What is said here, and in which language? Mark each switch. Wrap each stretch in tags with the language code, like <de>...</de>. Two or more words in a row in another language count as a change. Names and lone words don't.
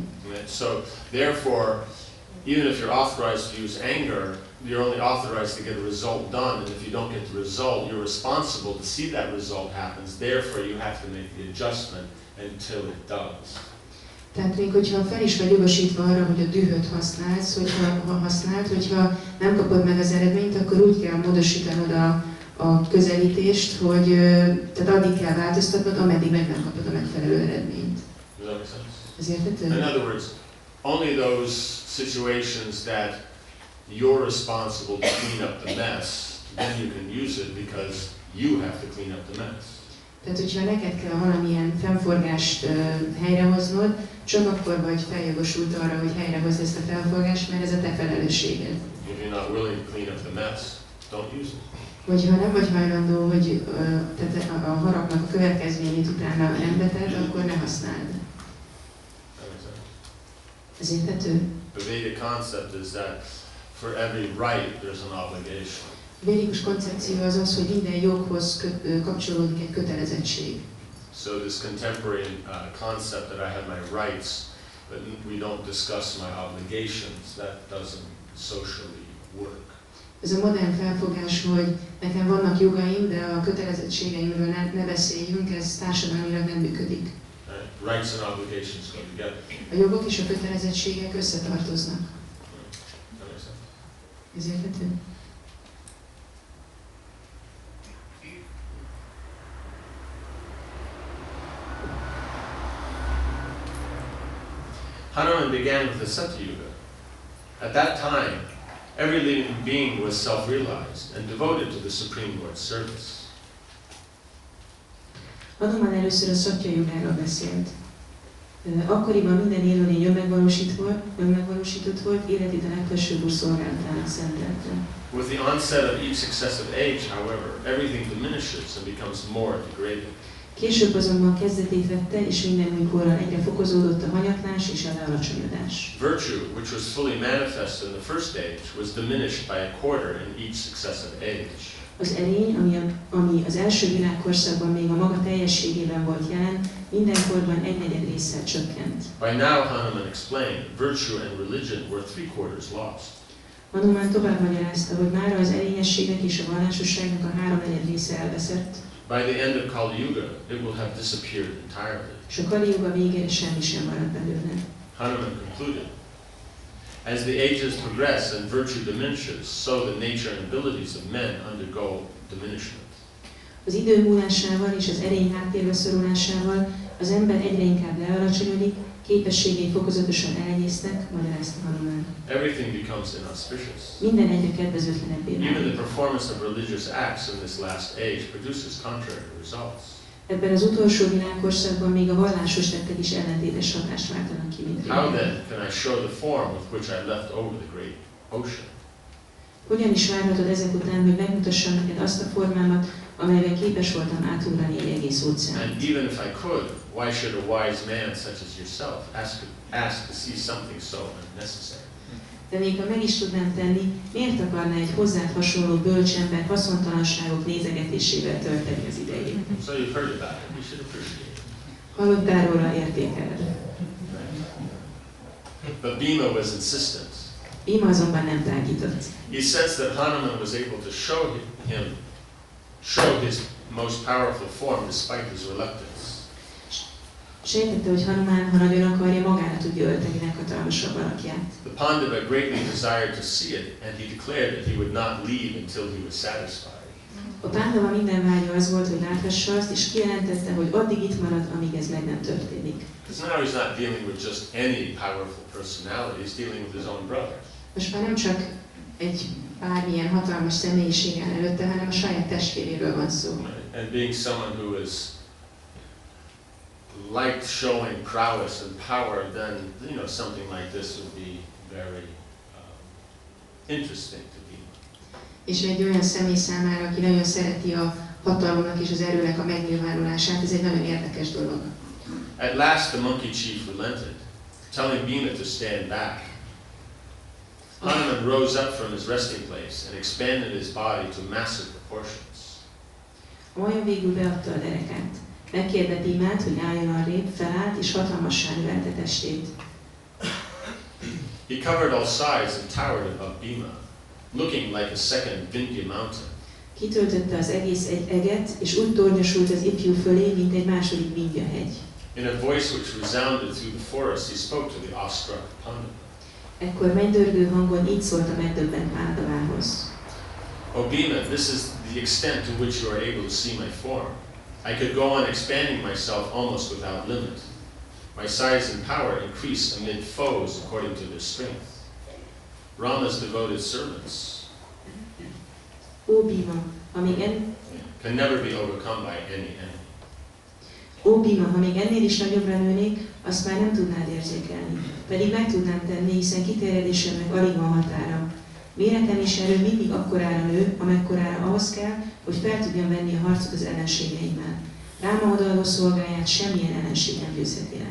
<en>So therefore, even if you're authorized to use anger, you're only authorized to get a result done, and if you don't get the result, you're responsible to see that result happens. Therefore, you have to make the adjustment until it does.</en> <hu>Tehát még hogyha fel is vagy jogosítva arra, hogy a dühöt használsz, hogyha nem kapod meg az eredményt, akkor úgy kell módosítanod a közelítést, hogy tehát addig kell változtatnod, ameddig meg nem kapod a megfelelő eredményt.</hu> <en>Does that make sense?</en> <hu>Ez érthető?</hu> <en>In other words, only those situations that you're responsible to clean up the mess, then you can use it because you have to clean up the mess.</en> <hu>Tehát, hogyha neked kell valamilyen fennforgást helyrehoznod, csak akkor vagy feljogosult arra, hogy helyrehozd ezt a felforgást, mert ez a te felelősséged.</hu> <en>If you're not willing to clean up the mess, don't use it.</en> <hu>Hogyha nem vagy hajlandó, hogy tehát a haragnak a következményét utána rendbe tedd, akkor ne használd. Ez érthető?</hu> <en>The Vedic concept is that for every right there's an obligation.</en> <hu>A védikus koncepció az az, hogy minden joghoz kapcsolódik egy kötelezettség.</hu> <en>So this contemporary concept that I have my rights, but we don't discuss my obligations, that doesn't socially work.</en> <hu>Ez a modern felfogás, hogy nekem vannak jogaim, de a kötelezettségeimről ne beszéljünk, ez társadalmilag nem működik.</hu> <en>Rights and obligations go together.</en> <hu>A jogok és a kötelezettségek összetartoznak.</hu> <en>That makes sense.</en> <hu>Ez érthető?</hu> <en>Hanuman began with the Satyuga. At that time, every living being was self-realized and devoted to the Supreme Lord's service.</en> <hu>Hanuman először a Szatya Jugáról beszélt. Akkoriban minden élőlény önmegvalósított volt, életét a legfelsőbb úr szolgálatának szentelte.</hu> <en>With the onset of each successive age, however, everything diminishes and becomes more degraded.</en> <hu>Később azonban kezdetét vette, és minden új korral egyre fokozódott a hanyatlás és a lealacsonyodás.</hu> <en>Virtue, which was fully manifest in the first age, was diminished by a quarter in each successive age.</en> <hu>Az erény, ami az első világkorszakban még a maga teljességében volt jelen, mindenkorban egynegyed résszel csökkent.</hu> <en>By now, Hanuman explained, virtue and religion were 3/4 lost.</en> <hu>Hanuman tovább magyarázta, hogy már az erényességnek és a vallásosságnak a 3/4 része elveszett.</hu> <en>By the end of Kali Yuga, it will have disappeared entirely.</en> <hu>És a Kali Yuga végére semmi sem maradt belőle.</hu> <en>Hanuman concluded, as the ages progress and virtue diminishes, so the nature and abilities of men undergo diminishment.</en> <hu>Az idő múlásával és az erény háttérbe szorulásával az ember egyre inkább lealacsonyodik, képességei fokozatosan elenyésznek, magyarázta Hanuman.</hu> <en>Everything becomes inauspicious.</en> <hu>Minden egyre kedvezőtlenebbé</hu> <en>Even</en> <hu>válik.</hu> <en>the performance of religious acts in this last age produces contrary results.</en> <hu>Ebben az utolsó világkorszakban még a vallásos tettek is ellentétes hatást váltanak ki, mint</hu> <en>How</en> <hu>régen.</hu> <en>then can I show the form with which I left over the great ocean?</en> <hu>Hogyan is várhatod ezek után, hogy megmutassam neked azt a formámat, amelyben képes voltam átugrani egy egész óceánt?</hu> <en>And even if I could, why should a wise man such as yourself ask to see something so unnecessary?</en> <hu>De még ha meg is tudnám tenni, miért akarná egy hozzád hasonló bölcsember haszontalanságok nézegetésével tölteni az idejét?</hu> <en>So you've heard about it. You should appreciate it.</en> <hu>Hallottál róla, értékeled.</hu> <en>But Bhima was insistent.</en> <hu>Bhima azonban nem tágított.</hu> <en>He sensed that Hanuman was able to show his most powerful form despite his reluctance.</en> <hu>Sejtette, hogy Hanuman, ha nagyon akarja, magára tudja ölteni leghatalmasabb alakját.</hu> <en>The Pandava greatly desired to see it, and he declared that he would not leave until he was satisfied.</en> <hu>A Pándava minden vágya az volt, hogy láthassa azt, és kijelentette, hogy addig itt marad, amíg ez meg nem történik.</hu> <en>Because now he's not dealing with just any powerful personality, he's dealing with his own brother.</en> <hu>Most már nem csak egy bármilyen hatalmas személyiség áll előtte, hanem a saját testvéréről van szó.</hu> <en>And being someone who is liked showing prowess and power, then something like this would be very interesting to Bhima.</en> <hu>És egy olyan személy számára, aki nagyon szereti a hatalomnak és az erőnek a megnyilvánulását, ez egy nagyon érdekes dolog.</hu> <en>At last the monkey chief relented, telling Bhima to stand back. Hanuman rose up from his resting place and expanded his body to massive proportions.</en> <hu>A majom végül beadta a derekát. Megkérte Bhimát, hogy álljon arrébb, felállt és hatalmassá növelte testét.</hu> <en>He covered all sides and towered above Bhima, looking like a second Vindhya mountain.</en> <hu>Kitöltötte az egész egy eget, és úgy tornyosult az ifjú fölé, mint egy második Vindhya hegy.</hu> <en>In a voice which resounded through the forest, he spoke to the awestruck Pandava.</en> <hu>Ekkor mennydörgő hangon így szólt a megdöbbent Pándavához.</hu> <en>O Bhima, this is the extent to which you are able to see my form. I could go on expanding myself almost without limit. My size and power increase amid foes according to their strength. Rama's devoted servants</en> <hu>Ó Bhima,</hu> <en>can never be overcome by any enemy.</en> <hu>Ó Bhima, ha még ennél is nagyobbra nőnék, azt már nem tudnád érzékelni. Pedig meg tudnám tenni, hiszen kiterjedésemnek alig van határa. Méretem és erő mindig akkorára nő, amekkorára ahhoz kell, hogy fel tudjam venni a harcot az ellenségeimmel. Ráma odaadó szolgáját semmilyen ellenség nem győzheti le.</hu>